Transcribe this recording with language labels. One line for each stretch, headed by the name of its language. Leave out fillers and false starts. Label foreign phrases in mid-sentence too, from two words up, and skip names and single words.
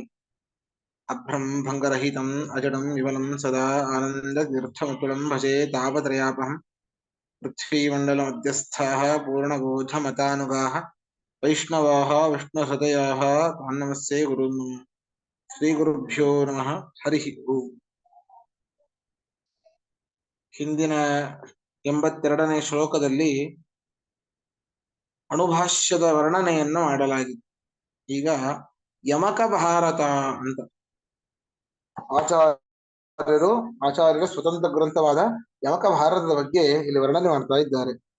Sanskrit: अभ्रं भङ्गरहितम् अजडं विमलं सदा आनन्दतीर्थमतुलं भजे तापत्रयापहं। पृथ्वीमण्डलमध्यस्थाः पूर्णबोधमतानुगाः वैष्णवाः विष्णुहृदयाः तान् नमस्ये गुरून्। श्रीगुरुभ्यो नमः। हरिः ओम्।
Kannada: ಹಿಂದಿನ 82ನೇ ಶ್ಲೋಕದಲ್ಲಿ ಅಣುಭಾಷ್ಯದ ವರ್ಣನೆಯನ್ನು ಮಾಡಲಾಗಿದೆ. ಈಗ ಯಮಕ ಭಾರತ ಅಂತ ಆಚಾರ್ಯರ ಸ್ವತಂತ್ರ ಗ್ರಂಥವಾದ ಯಮಕ ಭಾರತದ ಬಗ್ಗೆ ಇಲ್ಲಿ ವರ್ಣನೆ ಮಾಡ್ತಾ ಇದ್ದಾರೆ.